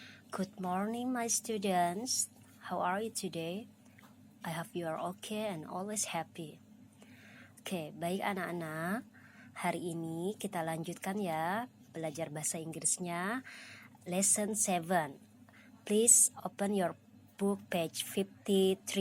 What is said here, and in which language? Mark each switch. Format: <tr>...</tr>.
<en>Good morning, my students. How are you today? I hope you are okay and always happy.</en> <id>Oke, baik anak-anak. Hari ini kita lanjutkan ya belajar bahasa Inggrisnya.</id> <en>Lesson 7. Please open your book page 53.</en>